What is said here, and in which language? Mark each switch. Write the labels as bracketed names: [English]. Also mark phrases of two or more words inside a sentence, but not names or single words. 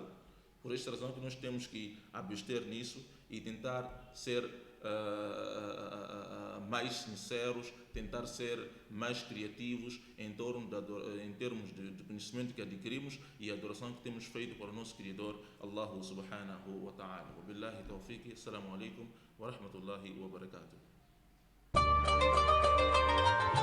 [Portuguese] Por esta razão que nós temos que abster nisso e tentar ser mais sinceros, tentar ser mais criativos em termos de conhecimento que adquirimos e a adoração que temos feito para o nosso Criador, [Arabic] الله سبحانه وتعالى. وبالله التوفيق. السلام عليكم ورحمة الله وبركاته.